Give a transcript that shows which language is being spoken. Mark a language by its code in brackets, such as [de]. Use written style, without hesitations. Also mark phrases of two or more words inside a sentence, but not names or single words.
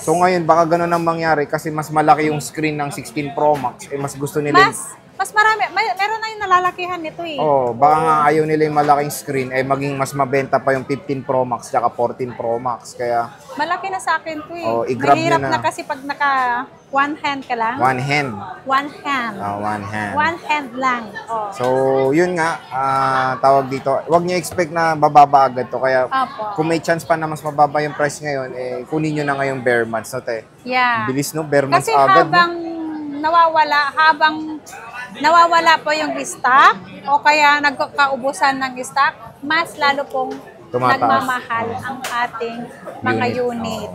[tl] So ngayon, baka ganun ang mangyari kasi mas malaki yung screen ng 16 Pro Max. Mas gusto nila mas marami. Meron na yung nalalakihan nito baka nga ayaw nila yung malaking screen maging mas mabenta pa yung 15 Pro Max tsaka 14 Pro Max. Kaya malaki na sa akin to i-grab mahirap nyo na kasi pag naka [en] one hand [tl] ka lang. [en] One hand. One hand. One hand. One hand lang. [tl] So, yun nga, tawag dito. Huwag niyo expect na bababa agad to. Kaya, kung may chance pa na mas mababa yung price ngayon, kunin nyo na ngayong [en] Bear Months. [tl] No, te? Yeah. Bilis, no? [en] Bear Months [tl] kasi agad. Kasi habang nawawala po yung stock, o kaya nagkaubusan ng stock, mas lalo pong nagmamahal ang ating mga unit.